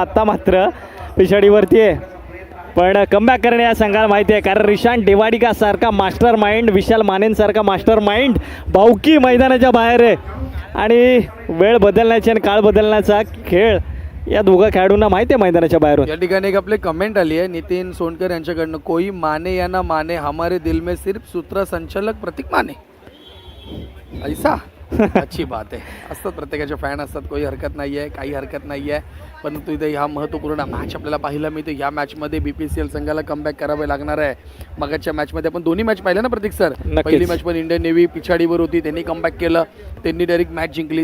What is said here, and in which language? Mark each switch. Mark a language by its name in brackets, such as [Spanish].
[Marathi] आता मात्र पिछाडीवरती आहे, पण कमबॅक करणे या संघाला माहिती आहे. कारण रिशांत डेवाडिका सारखा मास्टर माइंड, विशाल मानेंसारखा मास्टर माइंड भाऊकी मैदानाच्या बाहेर आहे. आणि वेळ बदलण्याची आणि काळ बदलण्याचा खेळ या दोघा खेळाडूंना माहिती आहे मैदानाच्या बाहेरून. या ठिकाणी एक आपले कमेंट आली आहे नितीन सोनकर यांच्याकडनं. [Hindi] कोई माने या ना माने, हमारे दिल में सिर्फ सूत्रसंचालक प्रतीक माने. ऐसा अच्छी बात आहे. [Marathi] असतात प्रत्येकाचे फॅन असतात, काही हरकत नाही आहे, काही हरकत नाही आहे. परंतु इथे ह्या महत्त्वपूर्ण मॅच आपल्याला पाहायला मिळते. ह्या मॅचमध्ये BPCL संघाला कमबॅक करावे लागणार आहे. मगाच्या मॅचमध्ये आपण दोन्ही मॅच पाहिल्या ना प्रतीक सर. पहिली मॅच पण इंडियन नेव्ही पिछाडीवर होती, त्यांनी कमबॅक केलं, त्यांनी डायरेक्ट मॅच जिंकली.